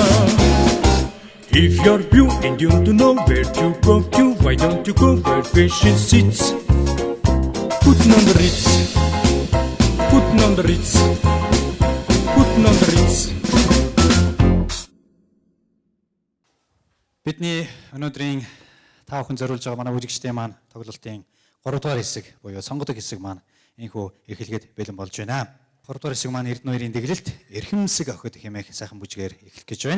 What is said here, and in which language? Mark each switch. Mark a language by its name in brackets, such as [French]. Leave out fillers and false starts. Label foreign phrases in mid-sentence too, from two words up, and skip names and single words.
[English] If you're blue and you don't know where to go to, why don't you go where fashion sits? Putting on the Ritz. Putting on the Ritz. Putting on the Ritz. [Mongolian] Бидний өнөөдрийн та бүхэн зориулж байгаа манай бүжигчдийн маань тоглолтын 3 дугаар хэсэг буюу сонгодог хэсэг маань энхүү эхлэхэд бэлэн болж байна. 3 дугаар хэсэг маань Эрдэнэбаярын дэглэлт эрхэмсэг охид хэмээх сайхан бүжгээр эхлэх гэж байна.